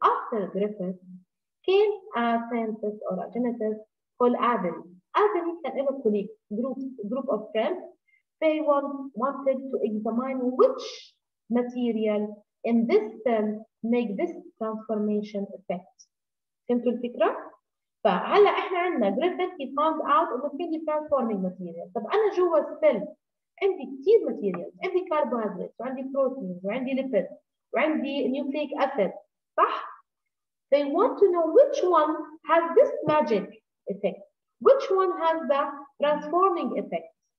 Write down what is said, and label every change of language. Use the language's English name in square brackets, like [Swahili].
[English] After Griffith came a scientist or a geneticist called Avery. Avery كان له colleague, group of friends. They wanted to examine which material in this cell make this transformation effect. [Arabic] فهمتوا الفكرة؟ فهلا احنا عندنا Griffith [English] he found out [Arabic] انه في [English] transforming material. [Arabic] طب انا جوا السيل عندي كثير materials، عندي carbohydrates وعندي proteins وعندي lipids وعندي nucleic acid، صح؟ [English] They want to know which one has this magic effect, which one has the transforming effect.